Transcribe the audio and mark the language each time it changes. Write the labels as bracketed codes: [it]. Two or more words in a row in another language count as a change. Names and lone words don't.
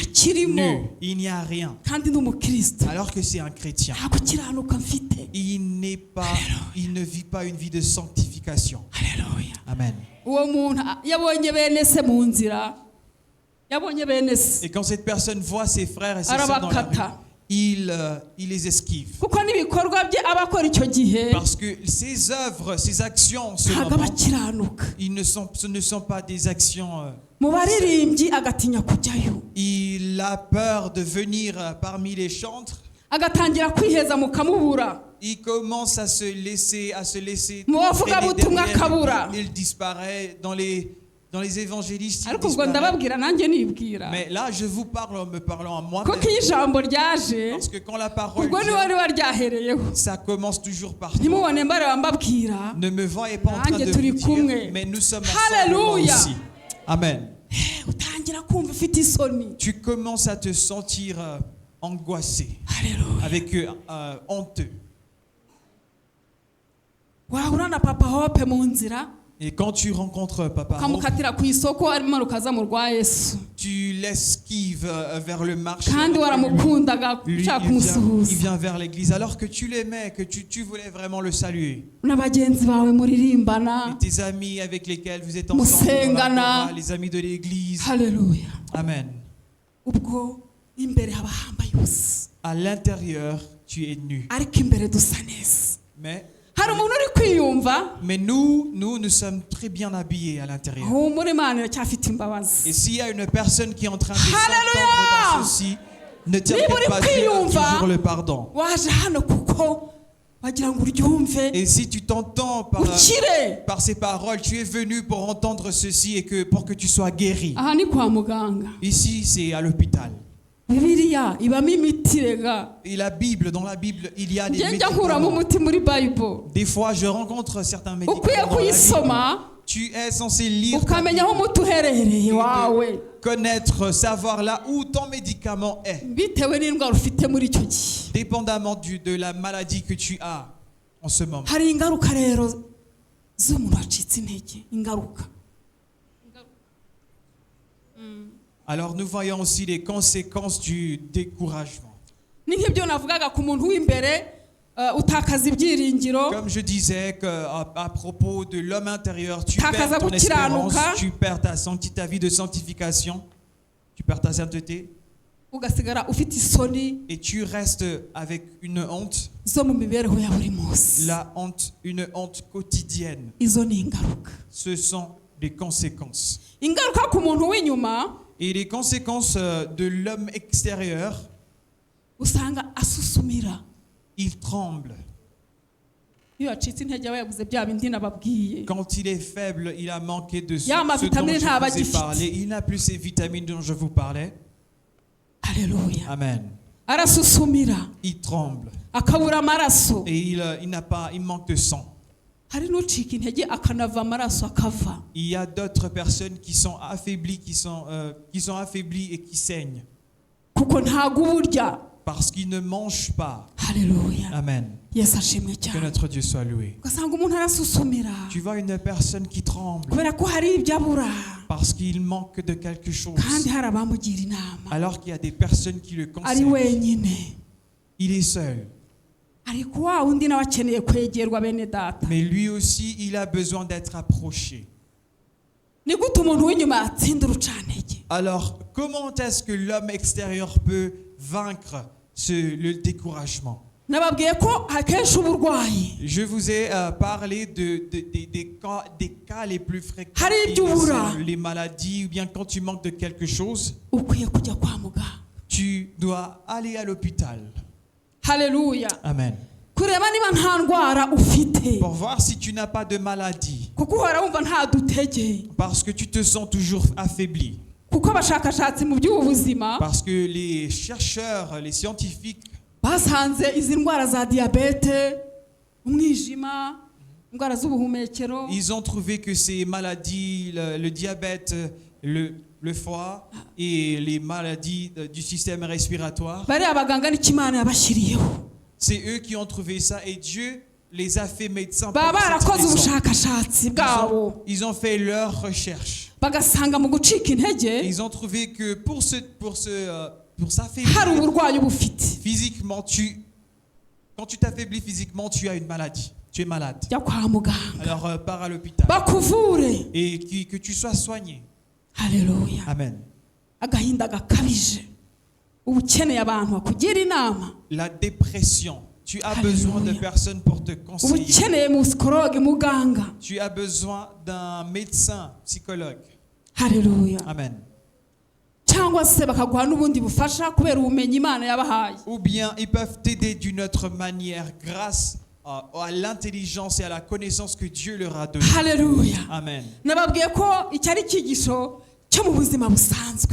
[rw] Kirimo. [fr] nu. Il n'y a rien. [rw] Kandi ndi umukristo. [fr] Alors que c'est un chrétien. [rw] Nta gukiranuka mfite. [fr] Il ne vit pas une vie de sanctification. [rw] Hallelujah. Amen. Uwo muntu yabonye bene se mu nzira. Yabonye bene se. [fr] Et quand cette personne voit ses frères et ses sœurs dans la rue, [rw] Arabakata. [fr] il les esquive. [rw] Kuko n'ibikorwa bye aba akora icyo gihe [fr] Parce que ses œuvres, ses actions, en ce [rw] ntabwo [fr] moment, [rw] abakiranuka. [fr] ce ne sont pas des actions. [rw] Mu baririmbyi agatinya kujyayo. [fr] Il a peur de venir parmi les chantres. [rw] Agatangira kwiheza mukamubura. [fr] Il commence à se laisser [rw] Mu bavuga [fr] traîner [rw] butumwa [fr] derrière. [rw] akabura. [fr] Il disparaît dans les évangélistes. il [rw] Ariko ubwo [fr] disparaît. [rw] ndababwira nanjye nibwira. [fr] Mais là, je vous parle en me parlant à moi. [rw] Kuko iyo ijambo ryaje [fr] Parce que quand la parole [rw] ubwo niwe [fr] vient, [rw] riba ryahereyeho. [fr] ça commence toujours par toi. [rw] Ntimubone mbareba mbabwira. [fr] Ne me voyez pas en train [rw] Nanjye [fr] de [rw] turi [fr] vous [rw] kumwe. [fr] dire, mais nous sommes ensemble moi [rw] Hallelujah. [fr] aussi. [rw] Amen. Utangira kumva ufite isoni. [fr] Tu commences à te sentir angoissé, [rw] Hallelujah. [fr] avec honteux. [rw] Wahura na papa Hope mu nzira [fr] Et quand tu rencontres Papa Hope, [rw] ukamukatira ku isoko arimo rukaza mu rwa Yesu. [fr] tu l'esquives vers le marché. [rw] Kandi waramukundaga [fr] Lui, [rw] ushaka [fr] il [rw] kumusuhuza. [fr] vient vers l'église alors que tu l'aimais, que tu voulais vraiment le saluer. [rw] Na bagenzi bawe muririmbana. [fr] Et tes amis avec lesquels vous êtes ensemble, dans la [rw] Musengana. [fr] chorale, les amis de l'église. [rw] Hallelujah. Amen. Ubwo imbere haba hambaye ubusa. [fr] À l'intérieur, tu es nu. [rw] Ariko imbere dusa neza. Hari umuntu uri kwiyumva. [fr] Mais nous sommes très bien habillés à l'intérieur. [rw] Humura Imana iracyafite imbabazi. [fr] Et s'il y a une personne qui est en train de s'entendre dans ceci, ne t'inquiète pas, Dieu a toujours le pardon. [rw] Waje hano kuko wagira ngo uryumve. [fr] Et si tu t'entends [rw] Ukire. [fr] par ces paroles, tu es venu pour entendre ceci et pour que tu sois guéri. [rw] Aha ni kwa muganga. [fr] Ici, c'est à l'hôpital. [rw] Bibiliya ibamo imiti rega. [fr] Et dans la Bible, il y a des [rw] Njya nkuramo [fr] médicaments. [rw] umuti muri Bible. [fr] Des fois, je rencontre certains médicaments [rw] Ukwiye [fr] dans la Bible. [rw] kuyisoma. [fr] Tu es censé lire, [rw] Ukamenya aho umuti uherereye wawe. [fr] connaître, savoir là où ton médicament est, [rw] Bitewe n'indwara ufite muri icyo gihe. [fr] dépendamment de la maladie que tu as en ce moment. [rw] Hari ingaruka rero z'umuntu wacitse intege. Ingaruka. [fr] Alors nous voyons aussi les conséquences du découragement. [rw] Ni nk'ibyo navugaga ku muntu w'imbere utakaza ibyiringiro, [fr] Comme je disais que, à propos de l'homme intérieur, tu [rw] Utakaza [fr] perds ton espérance, [rw] gukiranuka. [fr] tu perds ta vie de sanctification, tu perds ta sainteté, [rw] ugasigara ufite isoni [fr] et tu restes avec une honte, [rw] zo mu mibereho ya buri munsi. [fr] une honte quotidienne. [rw] Izo ni ingaruka. [fr] Ce sont des conséquences. [rw] Ingaruka ku muntu w'inyuma, [fr] Et les conséquences de l'homme extérieur, [rw] usanga asusumira. [fr] il tremble. [rw] Iyo yacitse intege aba yabuze bya bindi nababwiye. [fr] Quand il est faible, il a manqué de ce [rw] Ya [fr] dont [rw] mavitamine [fr] je [rw] ntaba [fr] vous ai [rw] agifite. [fr] parlé. Il n'a plus ces vitamines dont je vous parlais. [rw] Haleluya. Amen. Arasusumira, [fr] Il tremble. [rw] akabura amaraso. [fr] Et il manque de sang. [rw] Hari n'ucika intege akanava amaraso akava. [fr] Il y a d'autres personnes qui sont affaiblies, qui sont affaiblies et qui saignent. [rw] Kuko ntago uburya. [fr] Parce qu'ils ne mangent pas. [rw] Haleluya. Amen. Yesu ashimwe [fr] Que [rw] cyane. [fr] notre Dieu soit loué. [rw] Ugasanga umuntu arasusumira [fr] Tu vois une personne qui tremble [rw] kubera ko hari ibyo abura [fr] parce qu'il manque de quelque chose. [rw] kandi hari abamugira inama. [fr] Alors qu'il y a des personnes qui le [rw] Ari [fr] conseillent. [rw] wenyine. [fr] Il est seul. [rw] Ariko wa undi nawe akeneye kwegerwa bene data. [fr] Mais lui aussi, il a besoin d'être approché. [rw] Ni gute umuntu w'inyuma yatsinda urucantege? [fr] Alors, comment est-ce que l'homme extérieur peut vaincre le découragement? [rw] Nababwiye ko akenshi uburwayi [fr] Je vous ai parlé des cas les plus fréquents. [rw] Hari [fr] qui [rw] ibyo ubura. [fr] sont les maladies, ou bien quand tu manques de quelque chose, [rw] ukwiye kujya kwa muganga. [fr] tu dois aller à l'hôpital. [rw] Haleluya. Amen. Kureba niba nta ndwara ufite. [fr] Pour voir si tu n'as pas de maladie. [rw] Kuko uhora wumva nta dutege. [fr] Parce que tu te sens toujours affaibli. [rw] Kuko abashakashatsi mu by'ubuzima [fr] Parce que les chercheurs, les scientifiques, [rw] basanze izi ndwara za diabete, umwijima, indwara z'ubuhumekero, [fr] ils ont trouvé que ces maladies, le diabète, le foie et les maladies du système respiratoire, [rw] bari abaganga n'ikimana yabashyiriyeho. [fr] c'est eux qui ont trouvé ça et Dieu les a fait médecins pour [rw] Baba [fr] cette [rw] barakoze [fr] raison. [rw] ubushakashatsi bwabo [fr] Ils ont fait leurs recherches. [rw] bagasanga mu gucika intege [fr] Ils ont trouvé que pour [rw] hari [fr] s'affaiblir [rw] uburwayi bufite. [fr] physiquement, quand tu t'affaiblis physiquement, tu as une maladie. Tu es malade. [rw] Jya kwa muganga [fr] Alors pars à l'hôpital [rw] bakuvure. et que tu sois soigné. Haleluya. Amen. Agahinda gakabije, uba ukeneye abantu bakugira inama, [fr] La dépression. Tu as Alléluia. besoin de personnes pour te [rw] uba [fr] conseiller. [rw] ukeneye musikologe muganga. [fr] Tu as besoin d'un médecin, psychologue. [rw] Haleluya. Amen. Cyangwa se bakaguha n'ubundi bufasha kubera ubumenyi Imana yabahaye. [fr] Ou bien ils peuvent t'aider d'une autre manière grâce à l'intelligence et à la connaissance que Dieu leur a donnée. [rw] Haleluya. Amen. Nababwiye ko iki ari icyigisho cyo mu buzima busanzwe,